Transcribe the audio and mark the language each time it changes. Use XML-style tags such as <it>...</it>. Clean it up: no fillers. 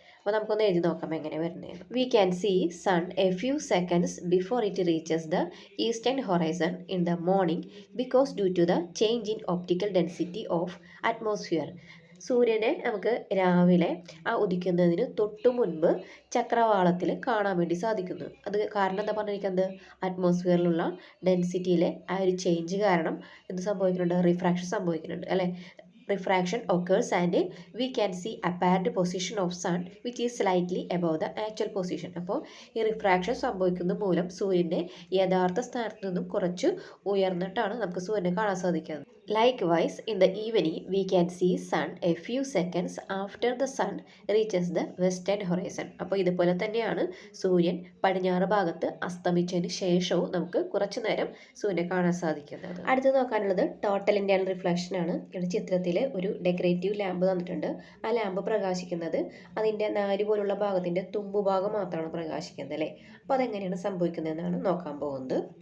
<ml>അപ്പോൾ നമുക്കൊന്ന് എഴുതി നോക്കാം എങ്ങനെ വരുന്നത്.</ml> <en>We can see sun a few seconds before it reaches the eastern horizon in the morning because due to the change in optical density of atmosphere.</en> <ml>സൂര്യനെ നമുക്ക് രാവിലെ ആ ഉദിക്കുന്നതിന് തൊട്ടു മുൻപ് ചക്രവാളത്തിൽ കാണാൻ വേണ്ടി സാധിക്കുന്നു. അത് കാരണം എന്താ പറഞ്ഞിരിക്കുന്നത്? അറ്റ്മോസ്ഫിയറിലുള്ള ഡെൻസിറ്റിയിലെ ആ ഒരു ചേഞ്ച് കാരണം എന്ത് സംഭവിക്കുന്നുണ്ട്? റിഫ്രാക്ഷൻ സംഭവിക്കുന്നുണ്ട് അല്ലേ.</ml> <en>Refraction occurs and we can see apparent position of sun which is slightly above the actual position.</en> <ml>അപ്പോൾ ഈ റിഫ്രാക്ഷൻ സംഭവിക്കുന്നത് മൂലം സൂര്യൻ്റെ യഥാർത്ഥ സ്ഥാനത്ത് നിന്നും കുറച്ച് ഉയർന്നിട്ടാണ് നമുക്ക് സൂര്യനെ കാണാൻ സാധിക്കുന്നത്.</ml> <en>Likewise, in the evening we can see sun a few seconds after the sun reaches the western horizon.</en> <ml>അപ്പോൾ ഇതുപോലെ തന്നെയാണ് സൂര്യൻ പടിഞ്ഞാറ് ഭാഗത്ത് അസ്തമിച്ചതിന് ശേഷവും നമുക്ക് കുറച്ചു നേരം സൂര്യനെ കാണാൻ സാധിക്കുന്നത്. അടുത്ത് നോക്കാനുള്ളത് ടോട്ടൽ ഇന്റേണൽ റിഫ്ലക്ഷൻ ആണ്. ഇവിടെ ചിത്രത്തിൽ ഒരു ഡെക്കറേറ്റീവ് ലാമ്പ് തന്നിട്ടുണ്ട്. ആ ലാമ്പ് പ്രകാശിക്കുന്നത് അതിൻ്റെ നാര് പോലുള്ള ഭാഗത്തിൻ്റെ തുമ്പുഭാഗം മാത്രമാണ് പ്രകാശിക്കുന്നത് അല്ലേ. അപ്പോൾ അതെങ്ങനെയാണ് സംഭവിക്കുന്നതെന്നാണ് നോക്കാൻ പോകുന്നത്.</ml>